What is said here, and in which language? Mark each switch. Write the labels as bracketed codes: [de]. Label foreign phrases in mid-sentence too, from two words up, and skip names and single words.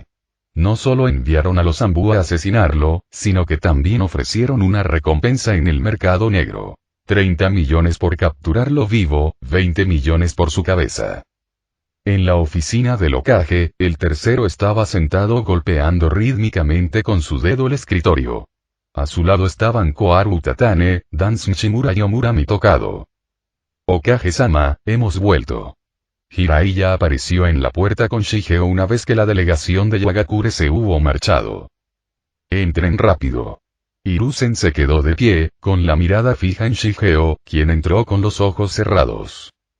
[es] No solo enviaron a los Anbu a asesinarlo, sino que también ofrecieron una recompensa en el mercado negro. 30 millones por capturarlo vivo, 20 millones por su cabeza. En la oficina del Hokage, el tercero estaba sentado golpeando rítmicamente con su dedo el escritorio. A su lado estaban Koharu Utatane, Dansum Shimura y Omurami Tokado. Hokage-sama, hemos vuelto. Jiraiya apareció en la puerta con Shigeo una vez que la delegación de Yagakure se hubo marchado. Entren rápido. Hiruzen se quedó de pie, con la mirada fija en Shigeo, quien entró con los ojos cerrados.